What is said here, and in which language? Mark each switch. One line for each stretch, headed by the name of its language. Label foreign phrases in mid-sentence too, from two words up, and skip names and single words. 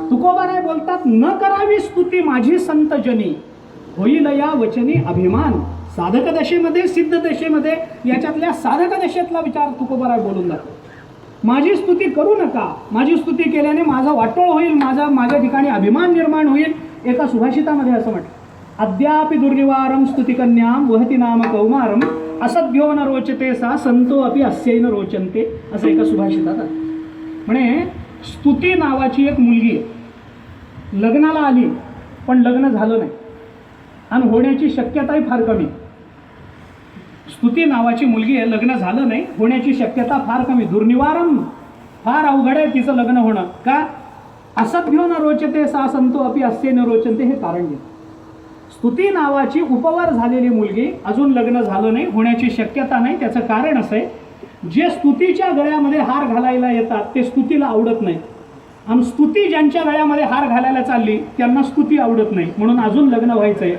Marathi: तुकोबाराय बोलतात, न करावी स्तुती माझी संतजनी, होईल या वचनी अभिमान. साधक दशेमध्ये सिद्ध दशेमध्ये याच्यातल्या साधक दशेतला विचार तुकोबाराय बोलून जातो. माझी स्तुती करू नका, माझी स्तुती केल्याने माझा वाटोळ होईल, माझ्या ठिकाणी अभिमान निर्माण होईल. एका सुभाषितामध्ये असं म्हटलं,
Sanskrit: अद्यापि दुर्निवारम स्तुतिकन्याम वहती नाम कौमारम, असद्यो न रोचते सा संतो अपि अस्यैन रोचन्ते.
Marathi: असं एका सुभाषितात आहे. म्हणे स्तुती नावाची एक मुलगी आहे, लग्नाला आली पण लग्न झालं नाही आणि होण्याची शक्यताही फार कमी. स्तुती नावाची मुलगी आहे, लग्न झालं नाही, होण्याची शक्यता फार कमी. दुर्निवारम, फार अवघड आहे तिचं लग्न होणं. का?
Sanskrit: असद्यो न रोचते सा संतो अपि अस्य न रोचन्ते,
Marathi: हे कारण घे. स्तुती नावाची उपवर झालेली मुलगी, अजून लग्न झालं नाही, होण्याची शक्यता नाही. त्याचं कारण असं आहे, जे स्तुतीच्या गळ्यामध्ये हार घालायला येतात ते स्तुतीला आवडत नाही. आणि स्तुती ज्यांच्या गळ्यामध्ये हार घालायला चालली त्यांना स्तुती आवडत नाही, म्हणून अजून लग्न व्हायचं आहे.